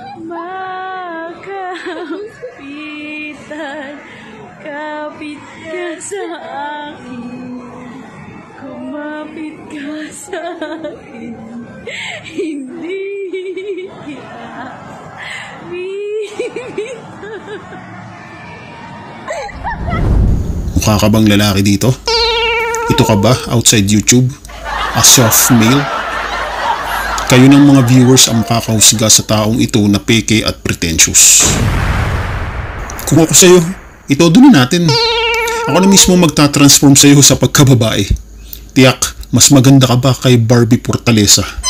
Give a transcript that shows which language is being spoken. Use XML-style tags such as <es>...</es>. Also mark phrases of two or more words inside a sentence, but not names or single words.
<tl>makapitan, kapit ka sa akin, kumapit ka sa akin, hindi kita bibitaw. Mukha ka bang lalaki dito? Ito ka ba outside YouTube?</tl> <en>A soft male?</en> <tl>Kayo ng mga viewers ang makakahusga sa taong ito na peke at pretentious. Kung ako sa'yo, itodo na natin. Ako na mismo magta-transform sa'yo sa pagkababae. Tiyak, mas maganda ka ba kay Barbie Fortaleza?</tl>